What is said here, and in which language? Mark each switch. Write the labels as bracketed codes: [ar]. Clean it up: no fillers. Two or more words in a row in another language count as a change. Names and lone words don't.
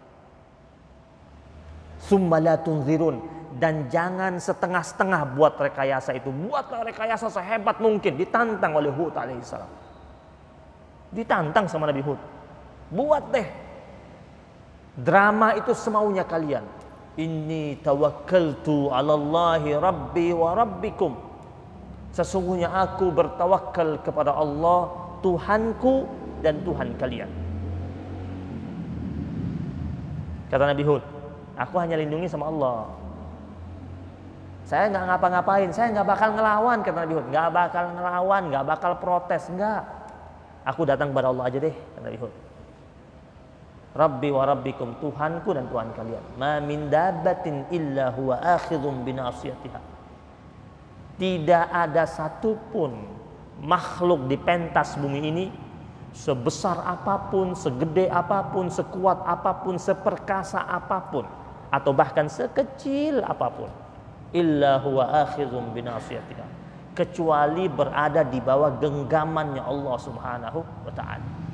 [ar] ثم لا تنظرون, [id] dan jangan setengah-setengah buat rekayasa itu. Buatlah rekayasa sehebat mungkin. Ditantang oleh Hud alaihissalam. Ditantang sama Nabi Hud. Buat deh drama itu semaunya kalian. [ar] إني توكلت على الله ربي وربكم. [id] Sesungguhnya aku bertawakal kepada Allah, Tuhanku dan Tuhan kalian. Kata Nabi Hud, aku hanya lindungi sama Allah. Saya nggak ngapa-ngapain, saya nggak bakal ngelawan, kata Nabi Hud. Nggak bakal ngelawan, nggak bakal protes, nggak. Aku datang kepada Allah aja deh, kata Nabi Hud. [ar] ربي وربكم, [id] Tuhanku dan Tuhan kalian. [ar] ما من دابة إلا هو آخذ بناصيتها. [id] Tidak ada satupun makhluk di pentas bumi ini, sebesar apapun, segede apapun, sekuat apapun, seperkasa apapun, atau bahkan sekecil apapun, [ar] إلا هو آخذ بناصيتها, [id] kecuali berada di bawah genggamannya Allah [ar] سبحانه وتعالى.